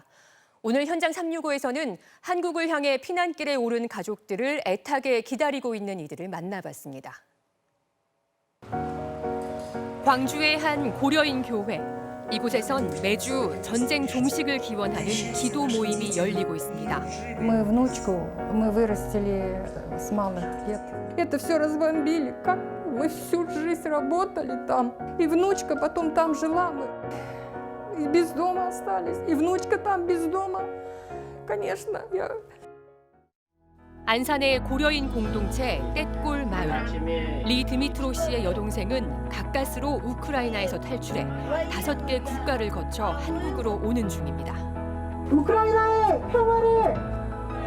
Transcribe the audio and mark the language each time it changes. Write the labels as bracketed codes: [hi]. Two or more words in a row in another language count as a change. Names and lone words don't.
[ko] 오늘 현장 365에서는 한국을 향해 피난길에 오른 가족들을 애타게 기다리고 있는 이들을 만나봤습니다. 광주의 한 고려인 교회. 이곳에선 매주 전쟁 종식을 기원하는 기도 모임이 열리고 있습니다. [ru] Мы внучку, мы вырастили с малых лет. Это все разбомбили, как мы всю жизнь работали там. И внучка потом там жила, мы без дома остались. И внучка там без дома. Конечно, я... [ko] 안산의 고려인 공동체 떼골 마을. 리 드미트로 씨의 여동생은 가까스로 우크라이나에서 탈출해 5개 국가를 거쳐 한국으로 오는 중입니다. 우크라이나의 평화를!